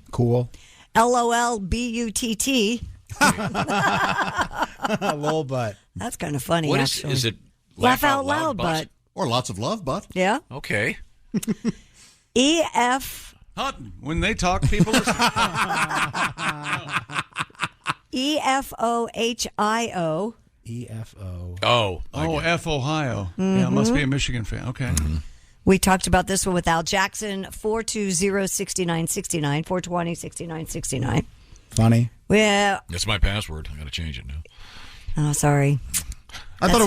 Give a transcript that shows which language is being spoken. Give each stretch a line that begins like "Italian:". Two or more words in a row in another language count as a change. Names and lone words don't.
English: Cool. LOL B-U-T-T. Lol butt. That's kind of funny, What actually. is it? Laugh out loud butt. Or lots of love butt. Yeah. Okay. E-F. Hutton. When they talk, people listen. E-F-O-H-I-O. E-F-O. Oh. F. Ohio. Yeah, must be a Michigan fan. Okay. We talked about this one with Al Jackson, 420-6969, 420-6969. Funny. Yeah. That's my password. I got to change it now. Oh, sorry. I thought it was